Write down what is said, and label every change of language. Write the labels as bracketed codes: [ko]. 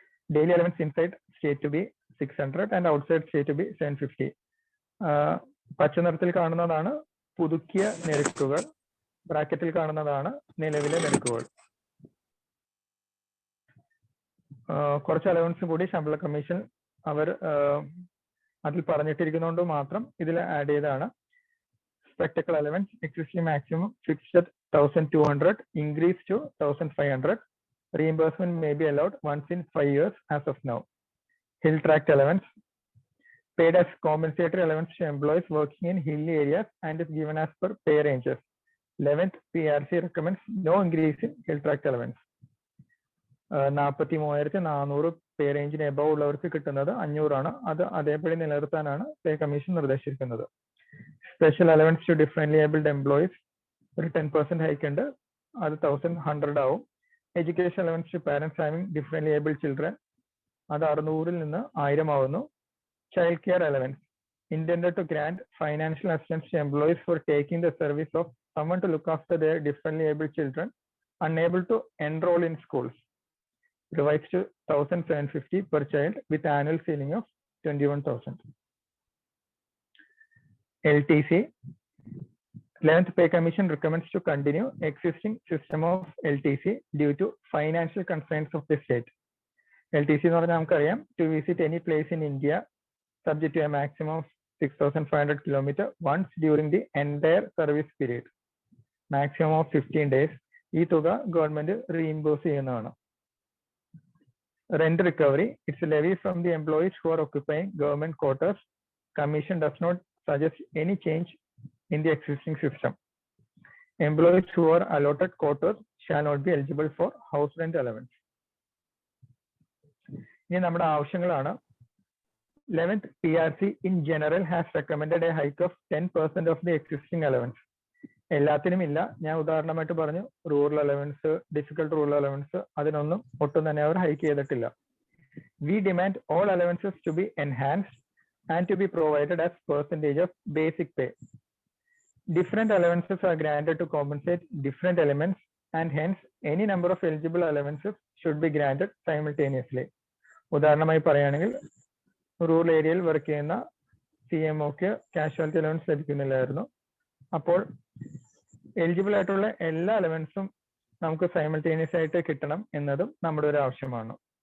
[en] Daily allowance inside state to be 600 and outside state to be 750. [ml] പച്ച നിറത്തിൽ കാണുന്നതാണ് പുതുക്കിയ നിരക്കുകൾ, ബ്രാക്കറ്റിൽ കാണുന്നതാണ് നിലവിലെ നിരക്കുകൾ. കുറച്ച് അലവൻസ് കൂടി ശമ്പള കമ്മീഷൻ അവർ അതിൽ പറഞ്ഞിട്ടിരിക്കുന്നതുകൊണ്ട് മാത്രം ഇതിൽ ആഡ് ചെയ്താണ്. [en] Spectacle allowance existing maximum fixed at 1,200 increased to 1,500. Reimbursement may be allowed once in 5 years as of now. Hill tract allowance paid as compensatory allowance to employees working in hilly areas and is given as per pay ranges. 11th PRC recommends no increase in hill tract allowance. [ml] 43,400 പേ റേഞ്ചിന് above ഉള്ളവർക്ക് കിട്ടുന്നത് 500 ആണ്. അത് അതേപടി നിലനിർത്താനാണ് പേ commission നിർദ്ദേശിച്ചിരിക്കുന്നത്. [en] special allowance to differently abled employees [ml] ഒരു 10% hike ഉണ്ട്, അത് 1,100 ആവും. [en] education allowance to parents having differently abled children [ml] അത് 600 നിന്ന് 1000 ആവുന്നു. [en] Child care allowance intended to grant financial assistance to employees for taking the service of someone to look after their differently abled children unable to enroll in schools, revised to 1,750 per child with annual ceiling of 21,000. LTC 11th Pay Commission recommends to continue existing system of LTC due to financial constraints of the state. LTC [ml] എന്ന് പറഞ്ഞാൽ നമുക്കറിയാം [en] to visit any place in India subject to a maximum of 6,500 kilometers once during the entire service period, maximum of 15 days. [ml] ഈ തുക government reimburse ചെയ്യുന്നതാണ്. [en] Rent recovery, it's a levy from the employees who are occupying government quarters. Commission does not suggest any change in the existing system. Employees who are allotted quarters shall not be eligible for house rent allowance. [ml] ഇനി നമ്മുടെ ആവശ്യങ്ങളാണ്. [en] 11th PRC in general has recommended a hike of 10% of the existing allowance. [ml] എല്ലാത്തിനും ഇല്ല, ഞാൻ ഉദാഹരണമായിട്ട് പറഞ്ഞു rural allowance, difficult rural allowance, അതിനൊന്നും ഒട്ടും തന്നെ അവർ ഹൈക്ക് ചെയ്തിട്ടില്ല. [en] We demand all allowances to be enhanced and to be provided as percentage of basic pay. Different allowances are granted to compensate different elements and hence any number of eligible allowances should be granted simultaneously. [ml] ഉദാഹരണമായി പറയുകയാണെങ്കിൽ rural ഏരിയയിൽ work ചെയ്യുന്ന CMOക്ക് casualty allowance ലഭിക്കുന്നില്ലായിരുന്നു. അപ്പോൾ eligible ആയിട്ടുള്ള എല്ലാ അലവൻസും നമുക്ക് simultaneous ആയിട്ട് കിട്ടണം എന്നതും നമ്മുടെ ഒരു ആവശ്യമാണ്.